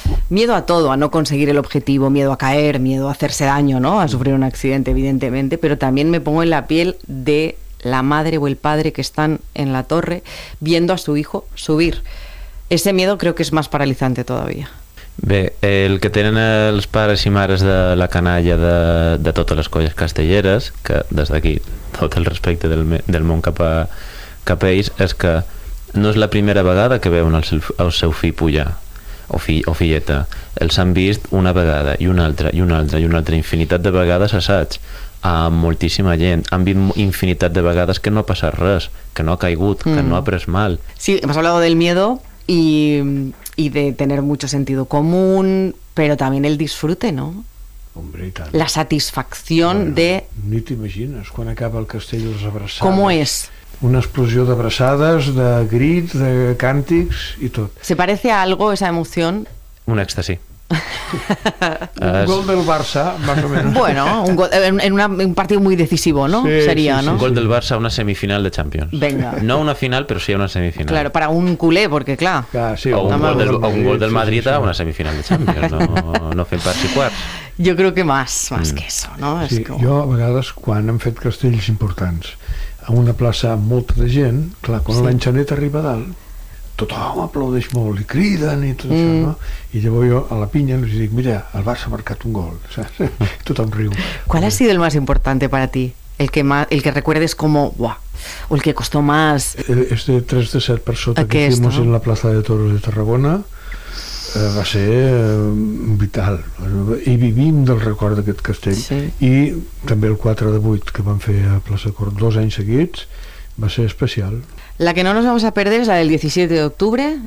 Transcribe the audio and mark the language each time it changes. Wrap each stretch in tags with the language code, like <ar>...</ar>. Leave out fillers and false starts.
<es>Miedo a todo, a no conseguir el objetivo, miedo a caer, miedo a hacerse daño, ¿no? A sufrir un accidente, evidentemente, pero también me pongo en la piel de la madre o el padre que están en la torre viendo a su hijo subir. Ese miedo creo que es más paralizante todavía.</es> <ca>Bé, el que tenen els pares i mares de la canalla de totes les colles castelleres, que des d'aquí tot el respecte del món cap a ells, és que no és la primera vegada que veuen el seu fill pujar. O filleta, els han vist una vegada i una altra i una altra i una altra infinitat de vegades, assaig a moltíssima gent, han vist infinitat de vegades que no ha passat res, que no ha caigut, que no ha pres mal.</ca> <es>Sí, hemos hablado del miedo y de tener mucho sentido común, pero también el disfrute, ¿no? Hombre, y tal. La satisfacción, bueno, de...</es> <ca>Ni t'imagines quan acaba el castell les abraçades.</ca> <es>¿Cómo es?</es> <ca>Una explosió d'abraçades, de grits, de càntics i tot.</ca> <es>¿Se parece a algo esa emoción?</es> <ca>Un èxtasi.</ca> <es>Un gol del Barça, más o menos. Bueno, un gol, en una, un partido muy decisivo, ¿no? Sí, sería, sí, ¿no? Sí, un gol, sí, del Barça, una semifinal de Champions. Venga. No una final, pero sí una semifinal. Claro, para un culé, porque claro. Sí, o un gol del Madrid, un gol del Madrid, sí, sí, sí, a una semifinal de Champions.</es> <ca>No, no fem pas i quarts. Jo crec que més que això, no? Sí, és com... Jo a vegades, quan hem fet castells importants a una plaça amb molta de gent, clar, quan sí, l'enxanet arriba a dalt, tothom aplaudeix molt i criden i tot això, no? I llavors jo a la pinya els dic, mira, el Barça ha marcat un gol, saps? I tothom riu.</ca> <es>¿Cuál ha sido el más importante para ti? El que más, el que recuerdes como, buah, o el que costó más... Este 3 de 7</es> <ca>per sota aquest,</ca> <es>que hicimos, no? En la plaça de Toros de Tarragona,</es> <ca>va ser vital. I vivim del record d'aquest castell. Sí. I també el 4 de 8 que vam fer a Plaça Cort 2 anys seguits, va ser especial.</ca> <es>La que no nos vamos a perder es la del 17 de octubre.</es>